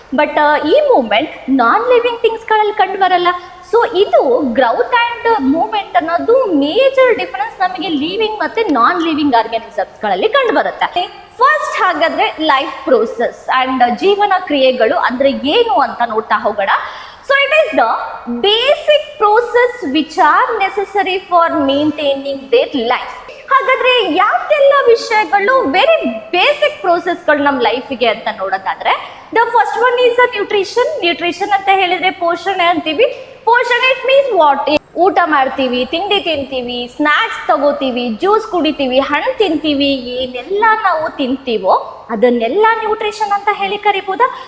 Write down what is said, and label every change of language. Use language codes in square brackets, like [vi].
[kn] But ಈ movement non living ಥಿಂಗ್ಸ್ಗಳಲ್ಲಿ ಕಂಡು ಬರಲ್ಲ. ಸೊ ಇದು ಗ್ರೌತ್ ಆ್ಯಂಡ್ ಮೂವ್ಮೆಂಟ್ ಅನ್ನೋದು ಮೇಜರ್ ಡಿಫರೆನ್ಸ್ ನಮಗೆ ಲಿವಿಂಗ್ ಮತ್ತೆ ನಾನ್ ಲಿವಿಂಗ್ ಆರ್ಗ್ಯಾನಿಸಮ್ಸ್ಗಳಲ್ಲಿ ಕಂಡು ಬರುತ್ತೆ. ಫಸ್ಟ್ ಹಾಗಾದ್ರೆ ಲೈಫ್ ಪ್ರೋಸೆಸ್ ಆ್ಯಂಡ್ ಜೀವನ ಕ್ರಿಯೆಗಳು ಅಂದ್ರೆ ಏನು ಅಂತ ನೋಡ್ತಾ ಹೋಗೋಣ. [en] So it is the basic process which are necessary for maintaining their life. [kn] ಹಾಗಾದ್ರೆ ಯಾವೆಲ್ಲ ವಿಷಯಗಳು ವೆರಿ ಬೇಸಿಕ್ ಪ್ರೋಸೆಸ್ಗಳು ನಮ್ಮ ಲೈಫಿಗೆ ಅಂತ ನೋಡೋದಾದ್ರೆ, [en] the first one is a nutrition [kn] ಅಂತ ಹೇಳಿದ್ರೆ ಪೋಷಣೆ ಅಂತೀವಿ. ಪೋಷಣೆ [en] It means what? [kn] ಊಟ ಮಾಡ್ತೀವಿ, ತಿಂಡಿ ತಿಂತೀವಿ, ಸ್ನ್ಯಾಕ್ಸ್ ತಗೋತೀವಿ, ಜ್ಯೂಸ್ ಕುಡಿತೀವಿ, ಹಣ್ಣು ತಿಂತೀವಿ, ಏನೆಲ್ಲ ನಾವು ತಿಂತೀವೋ ಅದನ್ನೆಲ್ಲ ನ್ಯೂಟ್ರಿಷನ್ ಅಂತ ಹೇಳಿ ಕರಿಬೋದಾ?